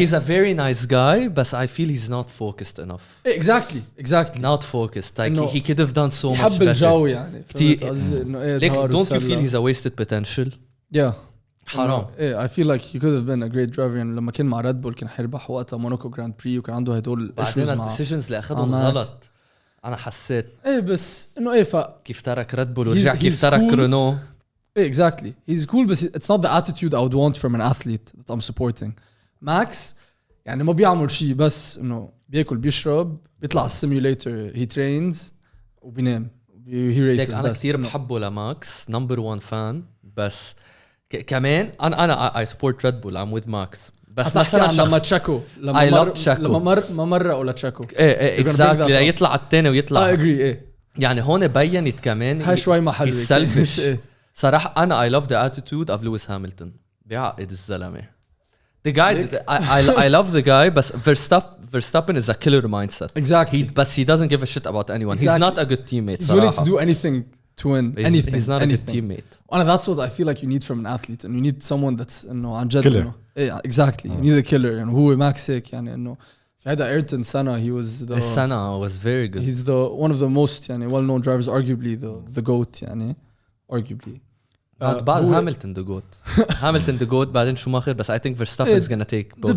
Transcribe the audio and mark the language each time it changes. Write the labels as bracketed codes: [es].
[en] he's a very nice guy but I feel he's not focused enough exactly not focused like he could have done so much [ar] يحب الجو يعني [en] انه ايه don't you feel he's a wasted potential yeah [ar] حرام [en] I feel like he could have been a great driver [ar] يعني لما كان مع ريد بول كان حيربح وقتها موناكو جراند بري وكان عنده هدول بعدين الديسيجنز اللي اخذهم غلط انا حسيت بس انه كيف ترك ريد بول ورجع كيف ترك رونو [en] exactly he's cool but it's not the attitude I would want from an athlete that I'm supporting Max [ar] يعني ما بيعمل شيء بس انه بياكل بيشرب بيطلع على السيميوليتر [en] he trains [ar] وبينام [en] he races [ar] انا كثير بحبه لماكس نمبر 1 فان بس كمان انا [en] I support Red Bull I'm with Max [ar] بس مثلا لما تشاكو لما مرة ولا تشاكو exactly يطلع الثاني ويطلع [en] agree [ar] يعني هون بينت كمان هاي شوي محل [en] selfish [ar] صراحة أنا [en] I love the attitude of Lewis Hamilton [ar] بيعقد الزلمة [en] the guy I love the guy بس Verstappen is a killer mindset exactly but he doesn't give a shit about anyone he's not a good teammate he's willing to do anything to win anything he's not a good teammate and that's what I feel like you need from an athlete and you need someone that's [ar] إنه عن جد [en] killer exactly you need a killer [ar] يعني هو ماكس هيك يعني إنه في هذا ايرتون سنة [en] he was the Senna was very good he's the one of the most يعني well known drivers arguably the GOAT يعني arguably [ar] بعد هاملتون [en] the GOAT Hamilton the GOAT [ar] بعدين شوماخر بس [en] I think Verstappen is gonna take both